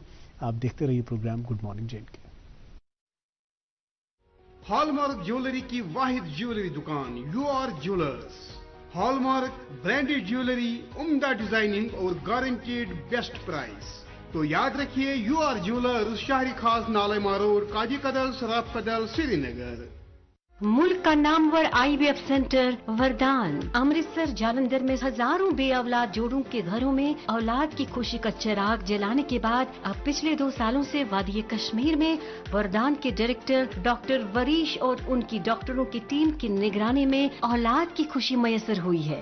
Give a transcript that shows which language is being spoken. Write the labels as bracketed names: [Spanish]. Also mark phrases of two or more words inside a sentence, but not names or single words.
[Urdu] آپ دیکھتے رہیے پروگرام گڈ مارننگ جے اینڈ کے. ہال مارک جیولری کی واحد جیولری دکان یو آر جیولرز. [English] hallmark branded jewellery, [Urdu] عمدہ ڈیزائننگ اور [English] guaranteed best price. [Urdu] تو یاد رکھیے یو آر جیولرز، شہری خاص نالے روڈ، کاجی کدل، سراف کدل، سری نگر. ملک کا نامور [English] IVF centre [Urdu] وردان امرتسر جالندھر میں ہزاروں بے اولاد جوڑوں کے گھروں میں اولاد کی خوشی کا چراغ جلانے کے بعد اب پچھلے 2 سالوں سے وادی کشمیر میں وردان کے ڈائریکٹر ڈاکٹر وریش اور ان کی ڈاکٹروں کی ٹیم کی نگرانی میں اولاد کی خوشی میسر ہوئی ہے.